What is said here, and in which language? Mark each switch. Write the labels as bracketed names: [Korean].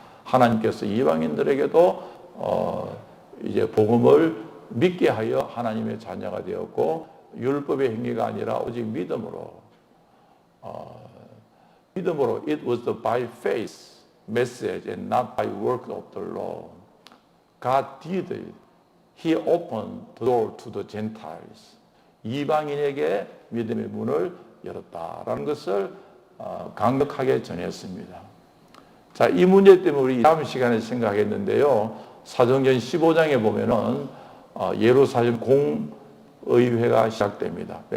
[Korean] 하나님께서 이방인들에게도 이제 복음을 믿게 하여 하나님의 자녀가 되었고, 율법의 행위가 아니라 오직 믿음으로 [English] it was the by faith message and not by work of the law. God did it. He opened the door to the Gentiles. [Korean] 이방인에게 믿음의 문을 열었다라는 것을 강력하게 전했습니다. 자, 이 문제 때문에 우리 다음 시간에 생각했는데요. 사도행전 15장에 보면은 예루살렘 공의회가 시작됩니다.